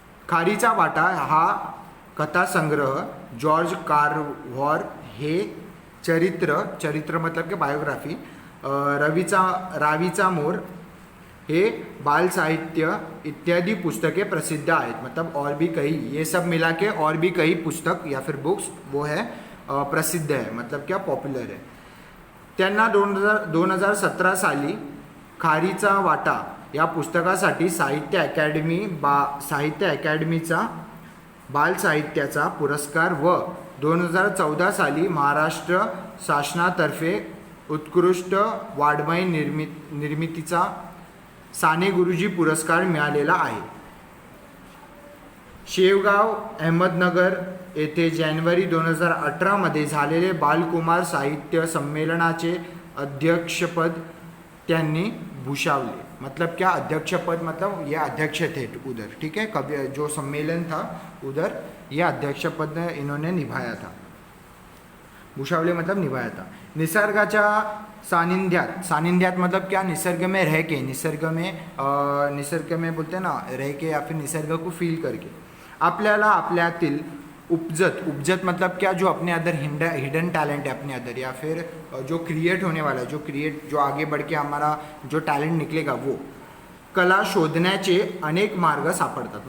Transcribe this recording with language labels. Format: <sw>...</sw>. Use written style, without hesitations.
<mr>खारीचा वाटा हा कथा संग्रह, जॉर्ज कार्व्हर हे चरित्र</mr> <hi>मतलब के बायोग्राफी,</hi> <mr>रावीचा मोर हे बाल साहित्य इत्यादि पुस्तकें प्रसिद्ध आहेत।</mr> <hi>मतलब और भी कई, ये सब मिला के और भी कई पुस्तक या फिर बुक्स वो है प्रसिद्ध है, मतलब क्या पॉप्युलर है।</hi> <mr>त्यांना 2017 साली खारीचा वाटा या पुस्तकासाठी साहित्य अकादमीचा बाल साहित्याचा पुरस्कार व 2014 साली महाराष्ट्र शासनातर्फे उत्कृष्ट वाङ्मय निर्मितीचा साने गुरुजी पुरस्कार मिळालेला आहे। शेवगाव अहमदनगर येथे जानेवारी 2018 मध्ये झालेले बालकुमार साहित्य संमेलनाचे अध्यक्षपद त्यांनी भूषवले।</mr> <hi>मतलब क्या, अध्यक्षपद मतलब ये अध्यक्ष थे उधर। ठीक है। कभी जो सम्मेलन था उधर ये अध्यक्षपद इन्होंने निभाया था। भूषवले मतलब निभाया था।</hi> <mr>निसर्गाच्या सानिध्यात</mr> <hi>मतलब क्या, निसर्ग में रह के, निसर्ग में बोलते हैं ना, रह के या फिर निसर्ग को फील करके</hi> <mr>आपल्याला आपल्यातील उपजत</mr> <hi>मतलब क्या, जो अपने अंदर हिडन टैलेंट है अपने अंदर, या फिर जो क्रिएट होने वाला है, जो आगे बढ़ के हमारा जो टैलेंट निकलेगा, वो</hi> <mr>कला शोधण्याचे अनेक मार्ग सापडतात।</mr>